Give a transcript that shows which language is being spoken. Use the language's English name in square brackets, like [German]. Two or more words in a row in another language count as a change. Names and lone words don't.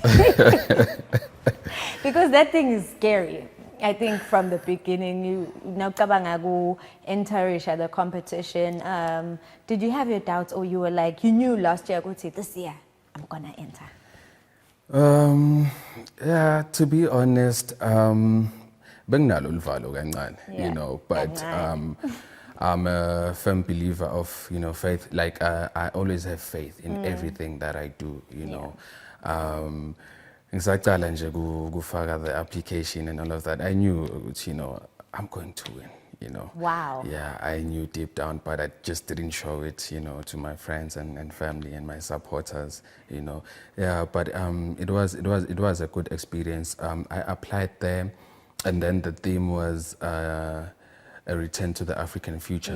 [English] Because that thing is scary. I think from the beginning, you enter the competition. Did you have your doubts, or you were like, you knew last year, this year, I'm going to enter? Yeah, to be honest, [Zulu] benginalo uluvalo kancane, [English] Yeah, you know, but [Zulu] kancane. [English] I'm a firm believer of, faith. Like, I always have faith in everything that I do, you know. [Zulu] Ngisaqala nje kufaka [English] the application and all of that. I knew, I'm going to win, you know. Wow. Yeah, I knew deep down, but I just didn't show it, to my friends and family and my supporters, you know. Yeah, but it was a good experience. I applied there, and then the theme was a return to the African future.